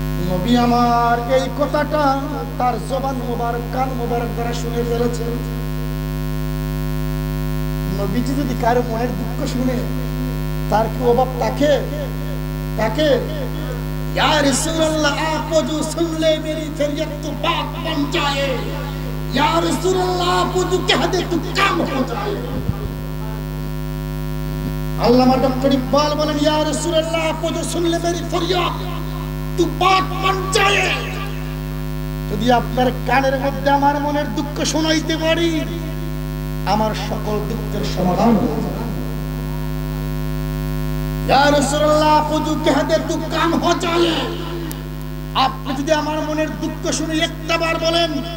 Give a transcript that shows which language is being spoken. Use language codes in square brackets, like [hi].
[bn] নবী আমার এই কথাটা তার জবান মোবারক, কান মোবারক দ্বারা শুনে ফেলেছেন। নবীজি যদি কারো মনের দুঃখ শুনে, তার কি অভাব থাকে? তাকে ইয়া রাসূলুল্লাহ আপ [hi] जो सुन ले मेरी फरियाद तो बात बन जाए, या রাসূলুল্লাহ आप जो कह दे तो काम हो जाए। [bn] আল্লামা ডক্টর ইকবাল বলেন, [hi] ইয়া রাসূলুল্লাহ आप जो सुन ले मेरी फरियाद तो बात बन जाए। [bn] যদি আপনার কানের মধ্যে আমার মনের দুঃখ শোনাইতে পারি, আমার সকল দুঃখের সমাধান হয়ে যাবে। ইয়া রাসূলুল্লাহ আপু [hi] जो कह दे तो काम हो जाए। [bn] আপনি যদি আমার মনের দুঃখ শুনে একটা বার বলেন,